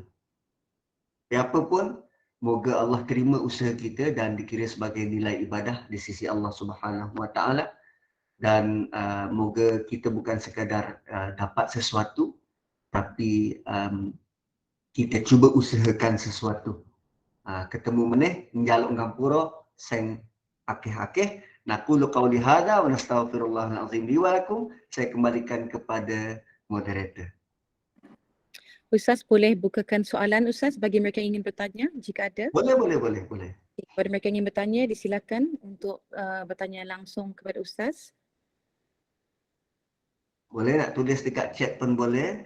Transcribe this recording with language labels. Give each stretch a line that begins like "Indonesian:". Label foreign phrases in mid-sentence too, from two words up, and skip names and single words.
Malay: Apa pun, moga Allah terima usaha kita dan dikira sebagai nilai ibadah di sisi Allah
Arabic: سبحانه وتعالى,
Malay: dan moga kita bukan sekadar dapat sesuatu, tapi kita cuba usahakan sesuatu.
Javanese: Ketemu meneh njaluk ngampura sing akeh-akeh.
Arabic: نقول قولي هذا ونستغفر الله العظيم لي ولكم.
Malay: Saya kembalikan kepada moderator. Ustaz boleh bukakan soalan Ustaz bagi mereka yang ingin bertanya jika ada. Boleh. Kepada mereka yang ingin bertanya, disilakan untuk bertanya langsung kepada Ustaz. Boleh nak tulis dekat chat pun boleh.